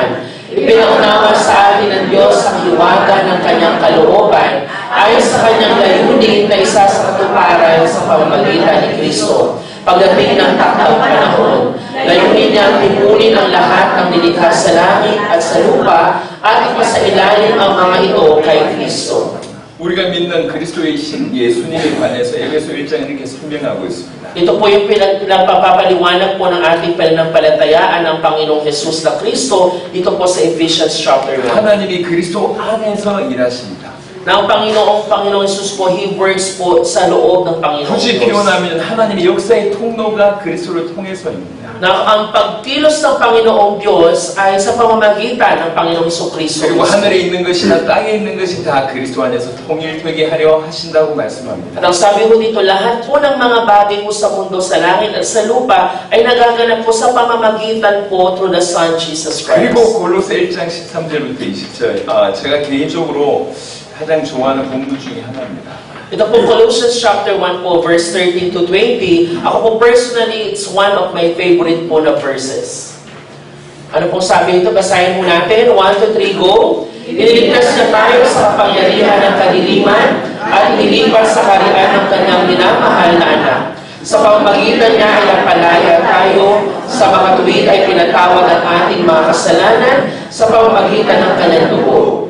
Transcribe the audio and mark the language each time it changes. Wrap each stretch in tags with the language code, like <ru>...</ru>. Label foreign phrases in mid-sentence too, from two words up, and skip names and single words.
<tl>Ipinaunawa sa atin ng Diyos ang hiwaga ng kanyang kalooban ayon sa kanyang layunin na isa sa katuparan sa pamamagitan ni Kristo. Pagdating ng takdang panahon, layunin niya ang tipunin ang lahat ng nilikha sa langit at sa lupa at ipasailalim ang mga ito kay Kristo.</tl> <ko>우리가 믿는 그리스도이신 예수님에 관해서 에베소 1장 이렇게 설명하고 있습니다.</ko> <tl>Ito po yung pinagpapaliwanag po ng ating pananampalatayaan ng Panginoong Jesus na Kristo dito po sa Ephesians chapter 1.</tl> <ko>하나님이 그리스도 안에서 일하십니다.</ko> <tl>Na ang Panginoong Jesus po,</tl> <en>He works</en> <tl>po sa loob ng Panginoong</tl> <ko>굳이</ko> <tl>Diyos.</tl> <ko>표현하면 하나님의 역사의 통로가 그리스도를 통해서입니다.</ko> <tl>Na ang pagkilos ng Panginoong Diyos ay sa pamamagitan ng Panginoong Jesucristo.</tl> <ko>그리고 하늘에 있는 것이나 땅에 있는 것이 다 그리스도 안에서 통일되게 하려 하신다고 말씀합니다.</ko> <tl>At ang sabi mo dito, lahat po ng mga bagay po sa mundo, sa langit at sa lupa ay nagaganap po sa pamamagitan po</tl> <en>through the Son Jesus Christ.</en> <ko>그리고 골로새 1장 13절부터 20절 제가 개인적으로 가장 좋아하는 본문 중에 하나입니다.</ko> <tl>Ito po Colossians chapter 1 po, verse 13 to 20. Ako po personally,</tl> <en>it's one of my favorite</en> <tl>po na verses. Ano pong sabi ito? Basahin mo natin. 1 to 3, go. Iniligtas niya tayo sa kapangyarihan ng kadiliman at nilipas sa karian ng kanyang minamahal na anak. Sa pamamagitan niya ay napalaya tayo, sa mga tuwid ay pinatawad ang ating mga kasalanan sa pamamagitan ng kanyang dugo.</tl>